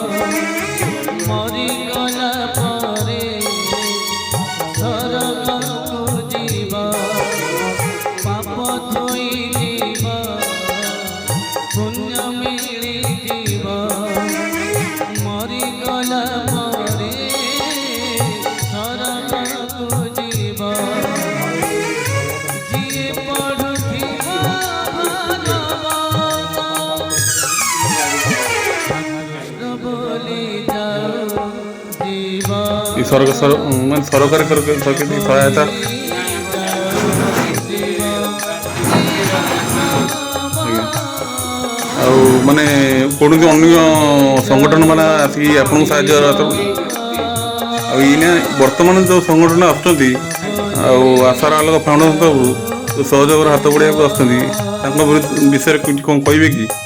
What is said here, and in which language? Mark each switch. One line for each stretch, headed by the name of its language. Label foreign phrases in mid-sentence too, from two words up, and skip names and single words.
Odia: ମରିଗଲା ପରେ ସରଗକୁ ଜୀବ ପାପ ଧୋଇ ଜୀବ ପୁଣ୍ୟ ମିଳି ଜୀବ ମରିଗଲା ପରେ ସରଗକୁ ଜୀବ ଯିଏ ପଢ଼ୁଥିବା ଭାଗବତ କୃଷ୍ଣ ବୋଲି ଯାଓ ଜୀବା ମାନେ ସରକାର ସହାୟତା ଆଉ ମାନେ କୌଣସି ଅନ୍ୟ ସଂଗଠନ ମାନେ ଆସିକି ଆପଣଙ୍କୁ ସାହାଯ୍ୟ ଆଉ ଏଇନା ବର୍ତ୍ତମାନ ଯେଉଁ ସଂଗଠନ ଆସୁଛନ୍ତି ଆଉ ଆଶାର ଆଲୋକ ଫାଉଣ୍ଡେସନ ସବୁ ସହଯୋଗର ହାତ ବଢ଼ାଇବାକୁ ଆସୁଛନ୍ତି ତାଙ୍କ ବିଷୟରେ କିଛି କ'ଣ କହିବେ କି?